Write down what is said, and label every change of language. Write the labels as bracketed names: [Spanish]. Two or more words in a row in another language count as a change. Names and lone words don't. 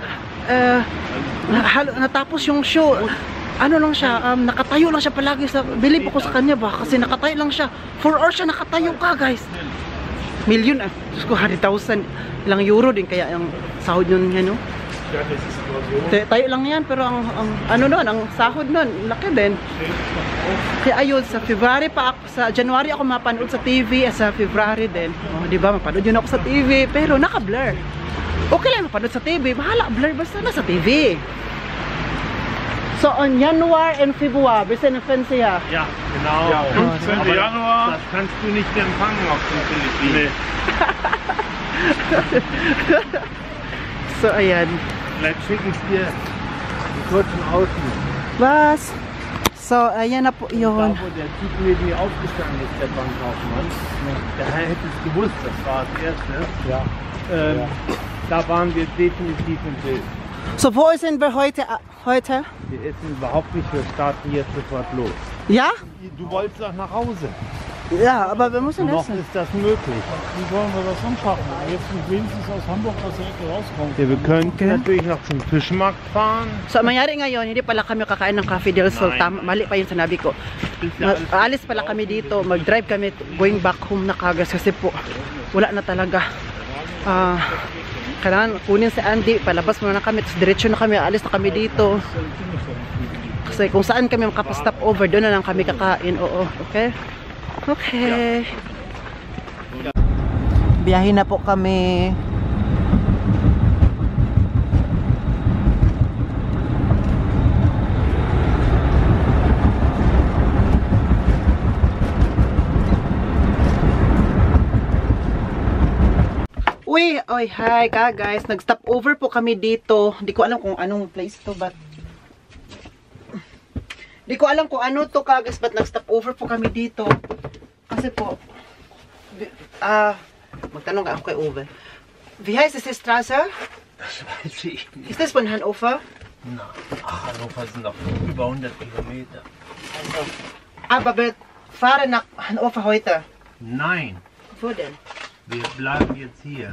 [Filipino] Natapos yung show. Ano lang siya, nakatayo lang siya palagi sa, believe ako sa kanya ba, kasi nakatayo lang siya, 4 hours siya nakatayo guys. Million, Diyos ko, 100,000 ilang euro din kaya yung sahod yun, [German] Ja, das ist nur so. [Filipino] Tayo lang yan, pero ang ano nun, ang sahod nun, laki din. Kaya ayun, sa February pa ako, sa January ako mapanood sa TV, sa February din. Oh, di ba, mapanood yun ako sa TV, pero naka-blur. Okay lang mapanood sa TV, bahala, blur basta na sa TV. [German] So, on Januar and Februar, bis in Fensia. Ja, genau. Ja, 15. Aber Januar. Das kannst du nicht empfangen auf den Philippinen. Nee. [Filipino] So, ayan. [German] Vielleicht schicke ich dir die kurzen Ausschnitt. Was? So, [Filipino] ayan na po [German] Da, [Filipino] yun. [German] wo der Typ neben mir aufgestanden ist, der Bankkaufmann, der Herr hätte es gewusst, das war das Erste. Ja. Da waren wir definitiv im Bild. So, wo sind wir heute? Heute? Wir essen überhaupt nicht, wir starten jetzt sofort los. Ja? Du wolltest doch nach Hause. Ja, aber wir müssen Noch essen. ist das möglich. Wie wollen wir das anschaffen? Jetzt wenigstens aus Hamburg aus der Ecke rauskommen. Ja, wir könnten Okay. natürlich noch zum Fischmarkt fahren. So, [Filipino] ang mangyari ngayon, hindi pala kami kakain ng Cafe del Sol. [German] Nein. [Filipino] Mali pa yung sinabi ko. Alis pala kami dito. Mag-drive kami [English] going back home [Filipino] na kagas. Kasi po, wala na talaga. Kailangan kunin si Andy. Palabas muna na kami. Tapos diretso na kami. Alis na kami dito. Kasi kung saan kami makapastop over, doon na lang kami kakain. Oo, okay? Okay. Biyahe na po kami. Uy, oy, hi guys. Nag-stop over po kami dito. Hindi ko alam kung anong place to, but hindi ko alam kung ano to, guys, but nag-stop over po kami dito. Kasi po, magtanong ako kay Uwe. [German] Wie heißt es die Straße? Das weiß ich nicht. Ist das von Hannover? Na, Hannover sind noch über 100 Kilometer. Aber wir fahren nach Hannover heute. Nein, Wo denn? wir bleiben jetzt hier.